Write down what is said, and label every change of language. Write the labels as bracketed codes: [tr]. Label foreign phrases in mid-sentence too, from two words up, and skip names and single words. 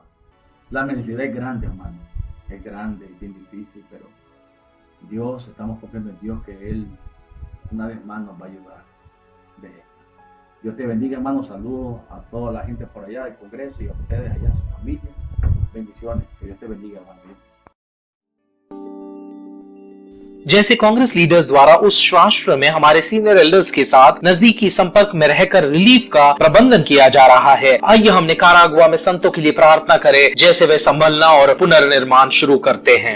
[es] La necesidad es grande, hermano, es grande, es bien difícil, pero Dios, estamos confiando en Dios que Él una vez más nos va a ayudar de esto. Dios te bendiga, hermano. Saludos a toda la gente por allá del Congreso y a ustedes allá, a su familia. Bendiciones. Que Dios te bendiga, hermano. [hi] जैसे [en] congress leaders [hi] द्वारा उस राष्ट्र में हमारे [en] senior elders [hi] के साथ नजदीकी संपर्क में रहकर रिलीफ का प्रबंधन किया जा रहा है, आइए हम निकारागुआ में संतों के लिए प्रार्थना करें जैसे वे संभलना और पुनर्निर्माण शुरू करते हैं।